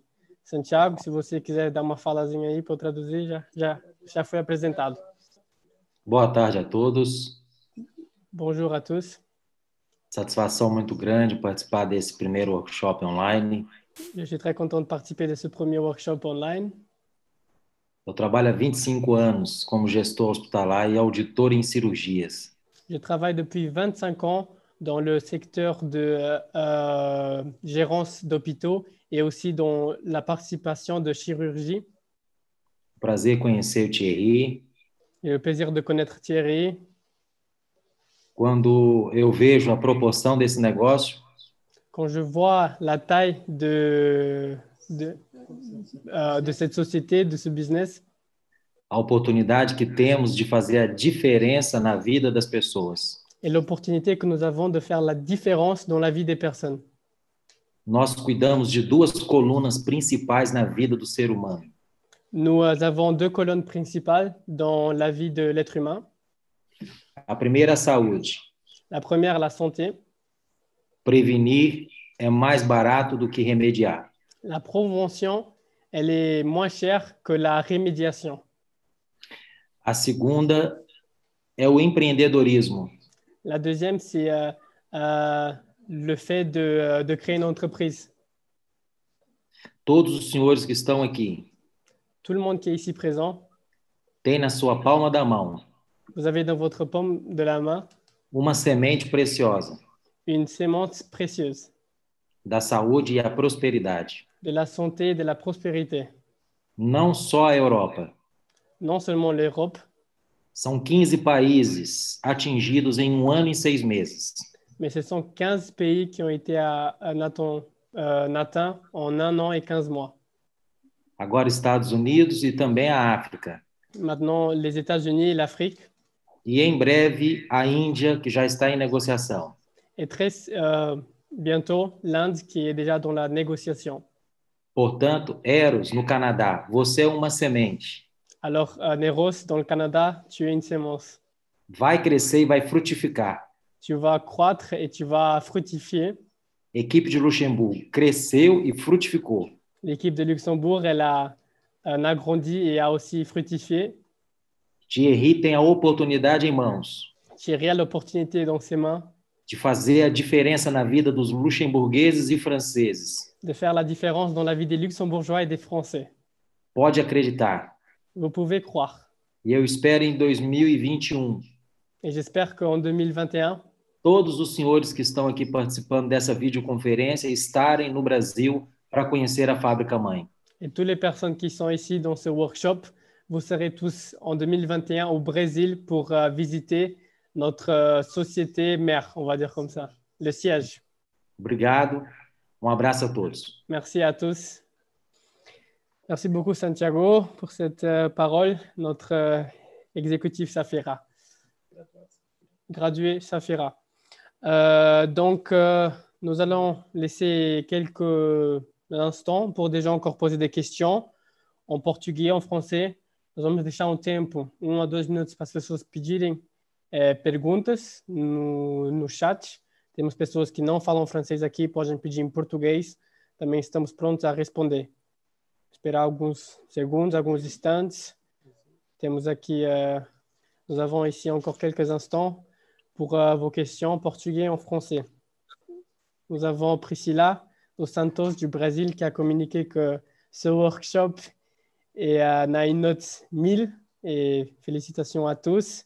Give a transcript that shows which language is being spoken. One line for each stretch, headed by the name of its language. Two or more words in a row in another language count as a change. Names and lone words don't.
Portuguese: Santiago, se você quiser dar uma falazinha aí para eu traduzir, já foi apresentado. Boa tarde a todos.
French: Bonjour à tous.
Portuguese: Satisfação muito grande participar desse primeiro
English: workshop online.
French: Je suis très content de participer de ce premier
English: workshop online.
Portuguese: Eu trabalho há 25 anos como gestor hospitalar e auditor em cirurgias.
French: Je travaille depuis 25 ans dans le secteur de gérance d'hôpitaux et aussi dans la participation de chirurgie.
Portuguese: Prazer conhecer o Thierry.
French: J'ai le plaisir de connaître Thierry.
Portuguese: Quando eu vejo a proporção desse negócio,
French: quand je vois la taille de cette société, de ce business,
Portuguese: a oportunidade que temos de fazer a diferença na vida das pessoas.
French: Et l'opportunité que nous avons de faire la différence dans la vie des personnes.
Portuguese: Nós cuidamos de duas colunas principais na vida do ser humano.
French: Nous avons deux colonnes principales dans la vie de l'être humain.
Portuguese: A primeira, a saúde.
French: La première, la santé.
Portuguese: Prevenir é mais barato do que remediar.
French: La prévention, elle est moins chère que la remédiation.
Portuguese: A segunda é o empreendedorismo.
French: La deuxième, c'est le fait de créer une entreprise.
Portuguese: Todos os senhores que estão aqui
French: Tout le monde qui est ici présent,
Portuguese: tem na sua palma da mão
French: vous avez dans votre paume de la main
Portuguese: uma semente preciosa
French: une sémence précieuse
Portuguese: da saúde e a prosperidade.
French: de la santé et de la prospérité.
Portuguese: Não só a Europa.
French: Non seulement l'Europe,
Portuguese: São 15 países atingidos em 1 ano e 6 meses.
French: mais ce sont 15 pays qui ont été atteints en 1 an et 15 mois.
Portuguese: Agora Estados Unidos e também a África.
French: Maintenant, les États-Unis et l'Afrique.
Portuguese: E em breve a Índia, que já está em negociação.
French: Et très bientôt, l'Inde qui est déjà dans la négociation.
Portuguese: Portanto, Eros, no Canadá, você é uma semente.
French: Alors, Neros, dans le Canada, tu es une sémence.
Portuguese: Vai crescer e vai frutificar.
French: Tu vas croître et tu vas fructifier.
Portuguese: Equipe de Luxemburgo cresceu e frutificou.
French: L'équipe de Luxembourg, elle a agrandi et a aussi fructifié.
Portuguese: Thierry tem a oportunidade em mãos.
French: Thierry a l'opportunité dans ses mains
Portuguese: de fazer a diferença na vida dos luxemburgueses e franceses.
French: De faire la différence dans la vie des Luxembourgeois et des Français.
Portuguese: Pode acreditar.
French: Vous pouvez croire.
Portuguese: E eu espero em 2021.
French: Et j'espère qu'en 2021,
Portuguese: todos os senhores que estão aqui participando dessa videoconferência estarem no Brasil para conhecer a fábrica mãe.
French: Et toutes les personnes qui sont ici dans ce workshop, vous serez tous en 2021 au Brésil pour visiter notre société mère, on va dire comme ça, le siège.
Portuguese: Obrigado. Abraço a todos.
French: Merci à tous. Merci beaucoup Santiago pour cette parole, notre exécutif Safira. Gradué Safira. Donc, nous allons laisser quelques instants pour déjà encore poser des questions
Portuguese: em português, em francês. Nós vamos deixar um tempo, 1 a 2 minutos, para as pessoas pedirem perguntas no chat. Temos pessoas que não falam francês aqui, podem pedir em português. Também estamos prontos a responder. Esperar alguns segundos, alguns instantes. Temos aqui,
French: nous avons ici encore quelques instants pour vos questions en portugais et en français. Nous avons Priscila dos Santos du Brésil qui a communiqué que ce workshop est à une note 1000 et félicitations à tous.